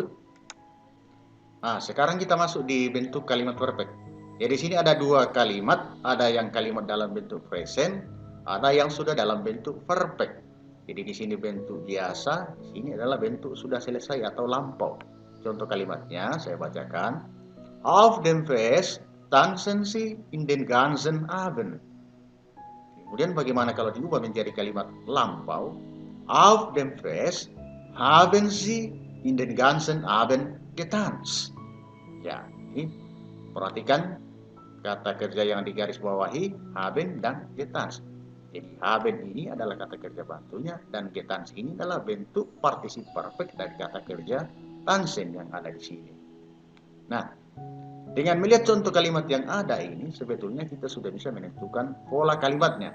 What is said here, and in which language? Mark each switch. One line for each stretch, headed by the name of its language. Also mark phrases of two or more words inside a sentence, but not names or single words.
Indonesian: Nah, sekarang kita masuk di bentuk kalimat perfect. Ya, di sini ada dua kalimat, ada yang kalimat dalam bentuk present, ada yang sudah dalam bentuk perfect. Jadi di sini bentuk biasa, di sini adalah bentuk sudah selesai atau lampau. Contoh kalimatnya saya bacakan.
German: Auf dem Fest tanzen sie in den ganzen Abend.
Indonesian: Kemudian bagaimana kalau diubah menjadi kalimat lampau?
German: Auf dem Fest haben sie in den ganzen Abend getanzt.
Indonesian: Ya, ini perhatikan kata kerja yang digaris bawahi haben dan getanzt. Jadi haben ini adalah kata kerja bantunya dan getanzt ini adalah bentuk partisip perfect dari kata kerja tanzen yang ada di sini. Nah, dengan melihat contoh kalimat yang ada ini, sebetulnya kita sudah bisa menentukan pola kalimatnya.